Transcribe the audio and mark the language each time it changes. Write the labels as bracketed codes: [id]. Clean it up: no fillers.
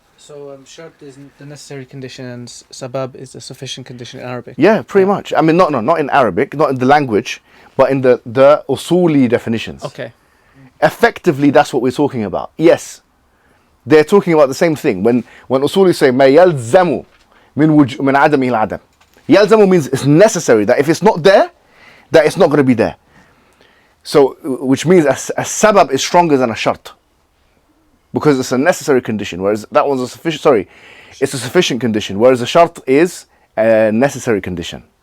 [en] So shart is the necessary condition and sabab is the sufficient condition in Arabic? Yeah, pretty much. I mean, not in Arabic, not in the language, but in the usuli definitions. Okay. Effectively, that's what we're talking about. Yes. They're talking about the same thing. When usuli say [ar] ما يلزم من عدمه العدم. [en] يلزم means it's necessary, that if it's not there, that it's not going to be there. So, which means a sabab is stronger than a shart. Because it's a necessary condition, whereas that one's it's a sufficient condition, whereas a shart is a necessary condition.